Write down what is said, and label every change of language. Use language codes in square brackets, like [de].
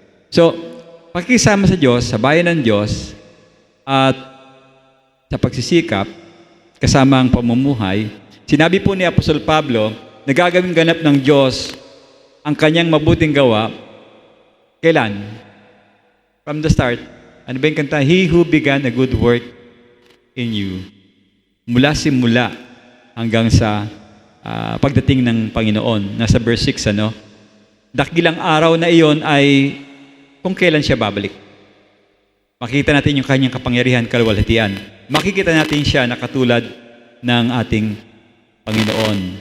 [tl] So, pakikisama sa Diyos, sa bayan ng Diyos, at sa pagsisikap, kasama ang pamumuhay, sinabi po ni Apostol Pablo, nagagawing ganap ng Diyos ang kanyang mabuting gawa. Kailan? [en] From the start. [tl] Ano ba yung kanta? [en] He who began a good work in you. [tl] Mula simula hanggang sa pagdating ng Panginoon. Nasa verse 6, dakilang araw na iyon ay kung kailan siya babalik. Makikita natin yung kanyang kapangyarihan, kaluwalhatian. Makikita natin siya na katulad ng ating Panginoon.